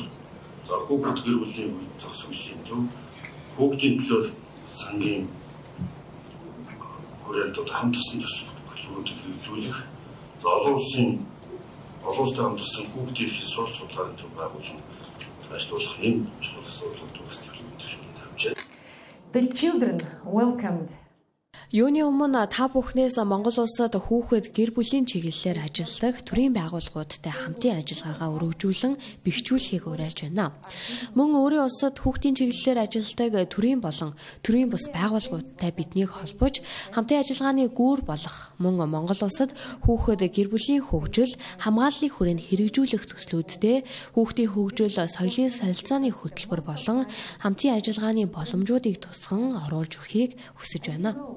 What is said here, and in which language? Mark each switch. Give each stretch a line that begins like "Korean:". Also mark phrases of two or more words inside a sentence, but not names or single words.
Mongolian: За хүүхэд гэр бүлийн зохисгчдын төв хүүхдийн төлөө сангийн хүрээлэлд хамтарсан төсөл хөтөлбөрүүдийг хэрэгжүүлэх. За олон улсын хамтарсан хүүхдийн эрхийн сурал судалгааны төв байгуулан ажиглуулах энэ чухал асуудлууд үүсгэж тавьж байна.
English: The children welcomed.
Mongolian: Юуны өмнө та бүхнээс Монгол улсад хүүхэд гэр бүлийн чиглэлээр ажилладаг төрийн байгууллагуудтай хамтын ажиллагаагаа өргөжүүлэн бэхжүүлэхийг уриалж байна. Мөн өөрийн улсад хүүхдийн чиглэлээр ажилладаг төрийн болон төрийн бус байгууллагуудтай биднийг холбож хамтын ажиллагааны гүүр болох мөн Монгол улсад хүүхэд гэр бүлийн хөгжил, хамгааллын хүрээнд хэрэгжүүлэх төслүүдтэй хүүхдийн хөгжил, соёлын солилцооны хөтөлбөр болон хамтын ажиллагааны боломжуудыг тусган оруулж өгөхийг хүсэж байна.